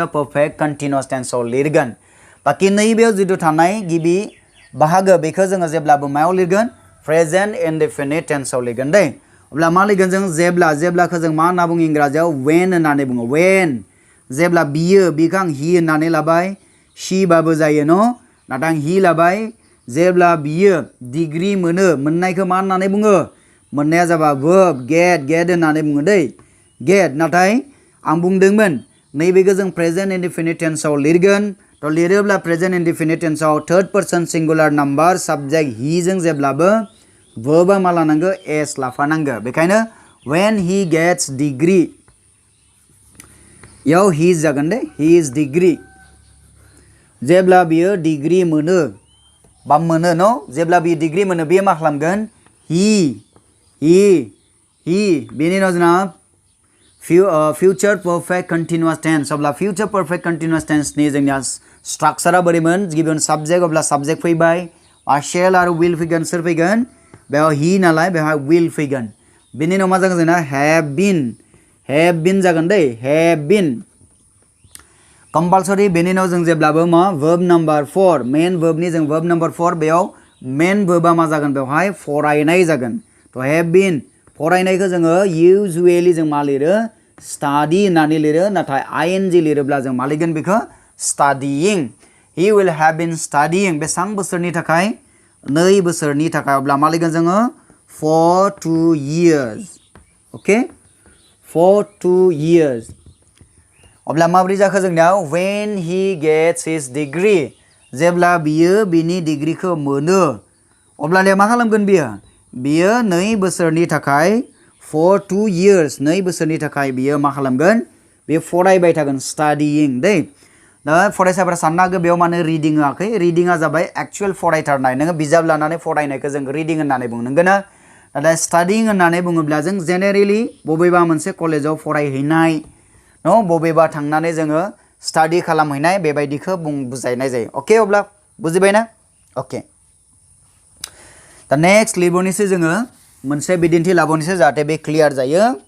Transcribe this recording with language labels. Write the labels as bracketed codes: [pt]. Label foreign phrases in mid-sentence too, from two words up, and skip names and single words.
[en] perfect continuous tense [brx] लिरगोन बाकी नैबेयाव जिथु थानाय गिबि बाहागो बेखौ जोङो जेब्लाबो मायाव लिरगोन [en] present indefinite tense [brx] लिरगोन दै अब्ला मा लिरगोन जों जेब्लाखौ जों मा होनना बुङो इंराजियाव when होननानै बुङो when जेब्ला बिखौ आं ही होननानै लाबाय शी बाबो जायो न नाथाय आं ही लाबाय जेब्ला बियो डिग्री मोननायखौ मा होननानै बुङो मोननाया जाबाय [en] verb get [brx] होननानै बुङो दै get नाथाय आं बुंदोंमोन नैबेखौ जों [en] present indefinite tense [brx] लिरगोन तो लिरोब्ला [en] present indefinite tense third person singular number subject he [brx] जों जेब्लाबो verb मा लानांगौ s लाफानांगौ बेखायनो [en] when he gets degree [brx] याव he जागोन दे [en] he is degree [brx] जेब्ला बियो डिग्री मोनो न जेब्ला बियो डिग्री मोनो बियो मा खालामगोन he बेनि उनाव जोंना [en] future perfect continuous tense [brx] अब्ला [en] future perfect continuous tense [brx] जोंनिया स्ट्राक्चारा बोरैमोन गिबियावनो साबजेक्ट अब्ला साबजेक्ट फैबाय शेल आरो विल फैगोन सोर फैगोन बेयाव ही नालाय बेवहाय विल फैगोन बेनि उनाव मा जागोन जोंना [en] have been [brx] जागोन दै [en] have been compulsory [brx] बेनि उनाव जों जेब्लाबो मा [en] verb number 4 main verb [brx] जों [en] verb number 4 [brx] बेयाव [en] main verb [brx] मा जागोन बेवहाय फरायनाय जागोन तो [en] have been [brx] फरायनायखौ जोङो युजुअली जों मा लिरो स्टाडी होननानै लिरो नाथाय ing लिरोब्ला जों मा लिरगोन बेखौ स्टाडीइं [en] he will have been studying [brx] बेसां बोसोरनि थाखाय 2 बोसोरनि थाखाय अब्ला मा लिरगोन जोङो [en] for 2 years [brx] ओके [en] for 2 years [brx] अब्ला माब्रै जाखो जोंनियाव [en] when he gets his degree [brx] जेब्ला बियो बिनि डिग्रीखौ मोनो अब्लानिया मा खालामगोन बियो 2 बोसोरनि थाखाय [en] for 2 years [brx] 2 बोसोरनि थाखाय बियो मा खालामगोन बे फरायबाय थागोन स्टाडीइं दै दा फरायसाफोरा साननो हागौ बेयाव माने रिडिं होआखै रिडिंआ जाबाय एक्चुअल फरायथारनाय नोङो बिजाब लानानै फरायनायखौ जों रिडिं होननानै बुङो नंगौना नाथाय स्टाडीइं होननानै बुङोब्ला जों जेनेरेलि बबेबा मोनसे कलेजाव फरायहैनाय न बबेबा थांनानै जोङो स्टाडी खालामहैनाय बेबायदिखौ बुजायनाय जायो ओके अब्ला बुजिबायना ओके दा नेक्स्ट लिरबावनोसै जोङो मोनसे बिदिन्थि लाबावनोसै जाहाथे बे क्लियार जायो